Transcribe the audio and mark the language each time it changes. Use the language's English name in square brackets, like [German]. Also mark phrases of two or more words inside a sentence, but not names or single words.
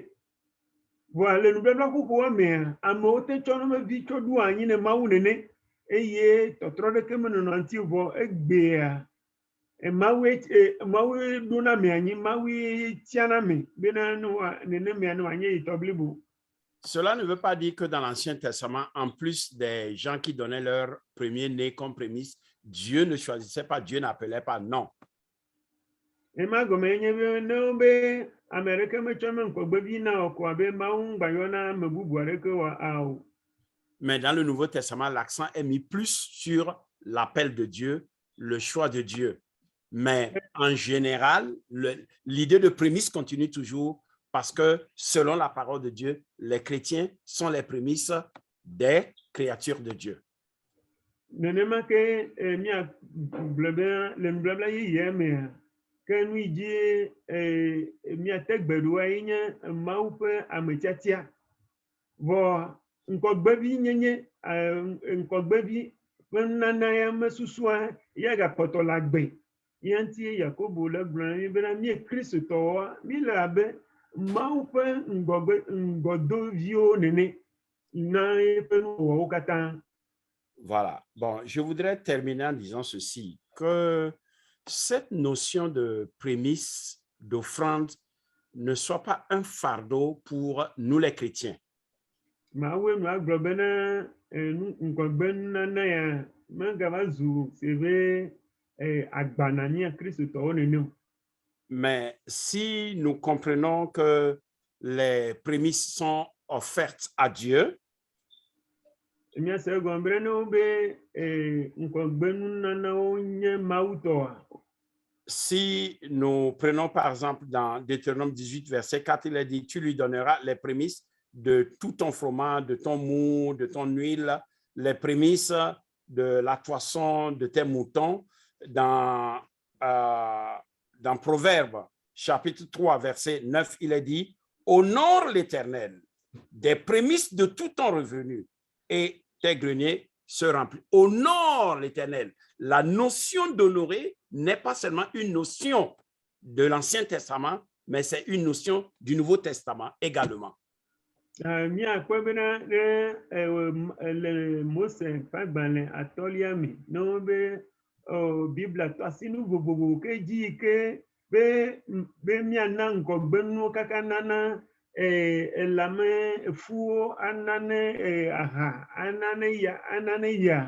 [Ewe] Vɔa le nubabla xoxoa mea, amewo te tsɔ nemevi tsɔ ɖo anyi ne Mawu nene eye tɔtrɔ ɖeke menɔnɔ ŋuti vɔ egbea Mawue ɖona me anyi, Mawue tiana me bena nene mea ne wòanye yitɔ blibo. [French] Cela ne veut pas dire que dans l'Ancien Testament, en plus des gens qui donnaient leur premier-né comme prémisse, Dieu ne choisissait pas, Dieu n'appelait pas, non. [Ewe] Ema gome nye be ne wobe ame ɖeke metsɔ me ŋkɔgbevi na o ko abe Mawu ŋgbanyɔna ame bubu aɖeke wɔ o. [French] Mais dans le Nouveau Testament, l'accent est mis plus sur l'appel de Dieu, le choix de Dieu. Mais en général, l'idée de prémisse continue toujours parce que selon la parole de Dieu, les chrétiens sont les prémices des créatures de Dieu. [Ewe] Nenema ke miagblɔ be le nubabla yeyea mea, ke nu yi dzi miate gbe ɖoa ye nye Mawu ƒe ametiatia. Vɔ ŋkɔgbevi nyenye, ŋkɔgbevi ƒe nunana ya mesusua ya gakpɔtɔ le agbe. Ya ŋuti Yakobo le gblɔ na mi bena mie Kristotɔwoa, mi le abe Mawu ƒe ŋgɔdoviwo nene na eƒe nuwɔwɔwo katã. [French] Voilà. Bon, je voudrais terminer en disant ceci, que cette notion de prémisse, d'offrande, ne soit pas un fardeau pour nous les chrétiens. [Ewe] Mawu nu agblɔ bena ŋgɔgbe nunana ya megava zu si be agba na Kristotɔwo nene o. [French] Mais si nous comprenons que les prémices sont offertes à Dieu, [Ewe] Miase egɔme be ne wo be ŋgɔgbe nunanawo nye Mawu tɔa. [French] si nous prenons par exemple dans Deutéronome 18, verset 4, il est dit, tu lui donneras les prémices de tout ton froment, de ton mou, de ton huile, les prémices de la toisson de tes moutons. Dans Proverbes, chapitre 3, verset 9, il est dit, honore l'Éternel des prémices de tout ton revenu et tes greniers se remplissent. Honore l'Éternel. La notion d'honorer n'est pas seulement une notion de l'Ancien Testament, mais c'est une notion du Nouveau Testament également. [Ewe] Miakpɔ bena le Mose ƒe agbalẽ atɔlia me ne wo be Biblia tɔ asinu vovovo ke dzi ke be miana ŋgɔgbenuwo kaka nana elame efuwo anane aha anane ya.